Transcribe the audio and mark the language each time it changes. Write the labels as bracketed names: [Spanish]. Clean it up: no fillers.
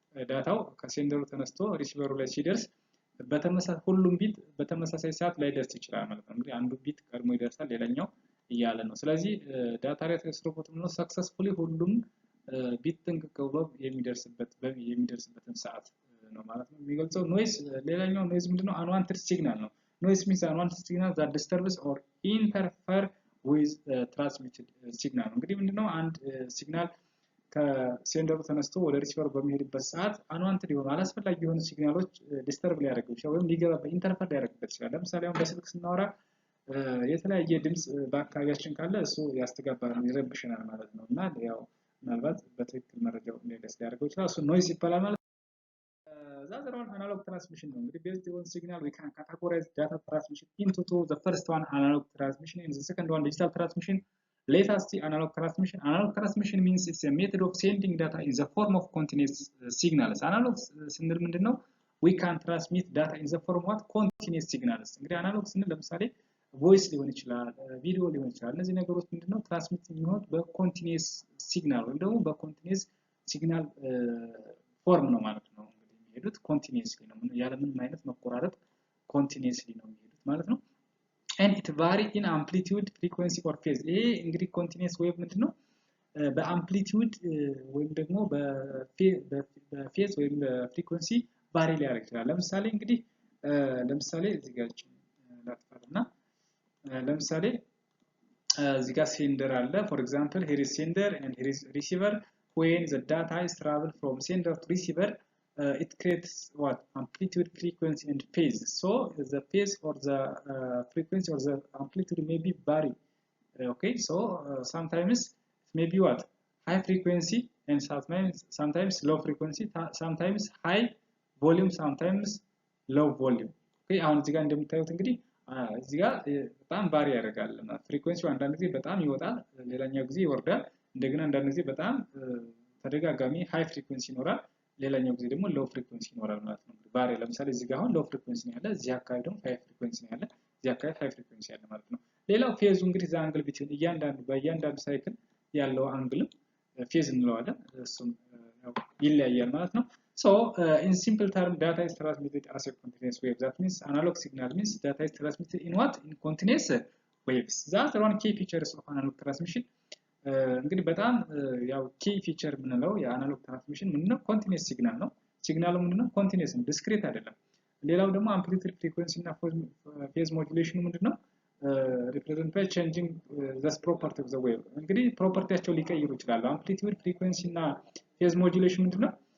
[Amharic] ዳታው ከሴንደሩ ተነስቶ ሪሲቨሩ ላይ ሲደርስ ሁሉም ቢት በተመሳሳይ ሰዓት ላይ ደርስ ይችላል ማለት ነው። እንግዲህ አንዱ ቢት ቀድሞ ይደርሳል ሌላኛው እያለ ነው። ስለዚህ ዳታ ሬት ስሩፑት ነው ሰክሰስፉሊ ሁሉም ቢት ጥንቅቅ ብሎ የሚደርስበትን ሰዓት ነው ማለት ነው የሚገልጸው። ኖይዝ ሌላኛው ኖይዝ ምንድነው? አንዋንትድ ሲግናል ነው። ኖይዝ [English] means unwanted signal that disturbs or interfere with transmitted signal። [Amharic] እንግዲህ ምንድነው? አንድ ሲግናል ከሴንደሩ ተነስቶ ወደ ሪሲቨር በሚሄድበት ሰዓት አንዋንትድ የሆኑ አላስፈላጊ የሆኑ ሲግናሎች ዲስተርብ ሊያደርጉ ይችላል ወይም ሊገባበት ኢንተርፈር ሊያደርግበት ይችላል። ለምሳሌ አሁን በስልክ ስናወራ የተለያየ ድምጽ በአካባቢያችን ካለ እሱ ያስተጋባናል ይረብሽናል ማለት ነው እና ያው ምናልባት በትክክል መረጃው እንዳይደርስ ሊያደርገው ይችላል። እሱ ኖይዝ ይባላል ማለት ነው። [English] Another one analog transmission [Amharic] ነው። እንግዲህ [English] based on signal we can categorize data transmission into two. The first one analog transmission and the second one digital transmission. Let us see analog transmission. Analog transmission means it's a method of sending data in the form of continuous signals. [Amharic] Analog ስንል ምንድነው? [English] We can transmit data in the form of what? Continuous signals. [Amharic] እንግዲህ analog ስንል ለምሳሌ ቮይስ ሊሆን ይችላል፣ ቪዲዮ ሊሆን ይችላል። እነዚህ ነገሮች ምንድነው? ትራንስሚት የሚሆኑት በኮንቲኒየስ ሲግናል ወይም ደግሞ በኮንቲኒየስ ሲግናል ፎርም ነው ማለት ነው። የሚሄዱት ኮንቲኒየስሊ ነው ያለ ምንም አይነት መቆራረጥ ኮንቲኒየስሊ ነው የሚሄዱት ማለት ነው። [English] and it vary in amplitude frequency or phase። [Amharic] ይሄ እንግዲህ ኮንቲኒየስ ዌቭ ምንድነው? በአምፕሊቲዩድ ወይም ደግሞ በፌዝ ወይም በፍሪኩዌንሲ ቫሪ ሊያደርግ ይችላል። ለምሳሌ እንግዲህ ለምሳሌ እዚህ ጋር ላጥፋልና ለምሳሌ እዚህ ጋር ሴንደር አለ። [English] for example here is sender and here is receiver. when the data is travel from sender to receiver it creates what? Amplitude, frequency and phase. So the phase or the frequency or the amplitude may be vary. Okay, so sometimes it may be what? High frequency and sometimes low frequency, sometimes high volume, sometimes low volume. [Amharic] Okay, አሁን እዚህ ጋር እንደምታዩት እንግዲህ እዚህ ጋር በጣም ቫሪ ያደርጋል። ፍሪኩዌንሲው አንዳንድ ጊዜ በጣም ይወጣል፣ ሌላኛው ጊዜ ይወርዳል። እንደገና አንዳንድ ጊዜ በጣም ተደጋጋሚ ሃይ ፍሪኩዌንሲ ይኖራል፣ ሌላኛው ጊዜ ደግሞ ሎው ፍሪኩዌንሲ ይኖራል ማለት ነው። ቫሪ ለምሳሌ እዚህ ጋር አሁን ሎው ፍሪኩዌንሲ ነው ያለ፣ እዚህ አካባቢ ደግሞ ሃይ ፍሪኩዌንሲ ነው ያለ፣ እዚህ አካባቢ ሃይ ፍሪኩዌንሲ ያለ ማለት ነው። ሌላው ፌዙ እንግዲህ ዘ አንግል ቢትዊን በእያንዳንዱ ሳይክል ያለው አንግል ፌዝ እንለዋለን። እሱም ይለያያል ማለት ነው። [English] So in simple term data is transmitted as a continuous wave. That means analog signal means data is transmitted in what? In continuous waves. That's one key features of analog transmission. [Amharic] እንግዲህ በጣም ያው ኪ ፊቸር የምንለው የአናሎግ ትራንስሚሽን ምንድነው? ኮንቲኒየስ ሲግናል ነው። ሲግናሉ ምንድነው? ኮንቲኒየስ ነው፣ ዲስክሪት አይደለም። ሌላው ደግሞ አምፕሊቲዩድ ፍሪኩዌንሲ እና ፌዝ ሞጁሌሽኑ ምንድነው? [English] ሪፕሬዘንት ባይ ቼንጂንግ ዘ ፕሮፐርቲ ኦፍ ዘ ዌቭ። [Amharic] እንግዲህ ፕሮፐርቲያቸው ሊቀይሩ ይችላሉ። አምፕሊቲዩድ ፍሪኩዌንሲ እና ፌዝ ሞጁሌሽን ምንድነው?